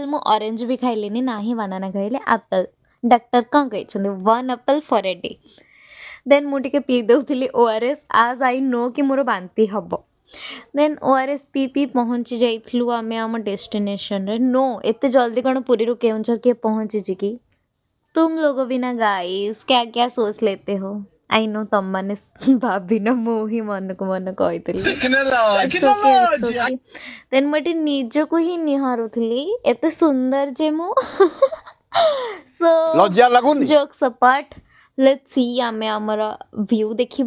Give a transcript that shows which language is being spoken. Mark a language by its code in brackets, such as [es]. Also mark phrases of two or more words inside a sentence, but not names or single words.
[or] ମୁଁ ଅରେଞ୍ଜ ବି ଖାଇଲିନି, ନାହିଁ ବାନାନା ଖାଇଲି, ଆପଲ୍। ଡକ୍ଟର କ'ଣ କହିଛନ୍ତି [en] 1 apple for a day. [or] ଦେନ୍ ମୁଁ ଟିକେ ପିଇ ଦେଉଥିଲି ORS [en] as I know [or] କି ମୋର ବାନ୍ତି ହେବ। ଦେନ୍ ORS ପିଇ ପହଞ୍ଚି ଯାଇଥିଲୁ ଆମେ ଆମ ଡେଷ୍ଟିନେସନରେ। नो ଏତେ ଜଲ୍ଦି କ'ଣ ପୁରୀରୁ କେଉଁଝର କିଏ ପହଞ୍ଚିଛି କି? [hi] तुम लोगों भी ना गाइस क्या क्या सोच लेते हो। [en] I know [or] ତମମାନେ ଭାବିନ ମୁଁ ହିଁ ମନକୁ ମନ କହିଥିଲି। ଦେନ୍ ମୁଁ ଏଠି ନିଜକୁ ହିଁ ନିହାରୁଥିଲି ଏତେ ସୁନ୍ଦର ଯେ ମୁଁ। [en] So jokes apart, let's see [or] ଆମେ ଆମର ଭ୍ୟୁ ଦେଖିବା।